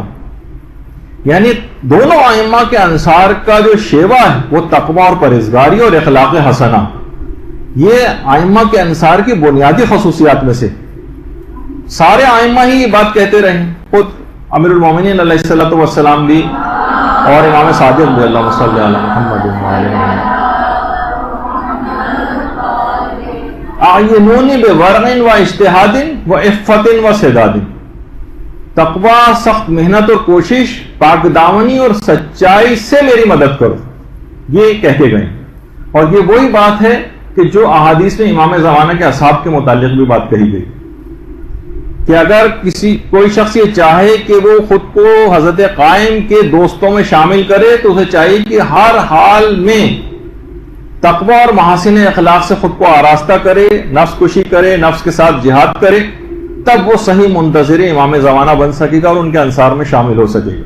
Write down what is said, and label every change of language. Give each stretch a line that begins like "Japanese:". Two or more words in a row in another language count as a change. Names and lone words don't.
Urdu: یعنی دونوں ائمہ کے انصار کا جو شیوہ ہے وہ تقوی اور پرہیزگاری اور اخلاق حسنہ، یہ ائمہ کے انصار کی بنیادی خصوصیات میں سے. سارے ائمہ ہی یہ بات کہتے رہے، خود امیر المومنین
Arabic: علیہ الصلوۃ والسلام
Urdu: بھی اور امام صادق بھی،
Arabic: اللہم صلی علی محمد وعلی اعینونی بورع و اجتہاد و عفت و سداد.
Urdu: تقوی، سخت محنت اور کوشش، پاک دامنی اور سچائی سے میری مدد کرو، یہ کہہ کے گئے. اور یہ وہی بات ہے کہ جو احادیث میں امام زمانہ کے اصحاب کے متعلق بھی بات کہی گئی کہ اگر کوئی شخص یہ چاہے کہ وہ خود کو حضرت قائم کے دوستوں میں شامل کرے تو اسے چاہیے کہ ہر حال میں تقوی اور محاسن اخلاق سے خود کو آراستہ کرے، نفس کشی کرے، نفس کے ساتھ جہاد کرے، تب وہ صحیح منتظر امام زمانہ بن سکے گا اور ان کے انصار میں شامل ہو سکے گا.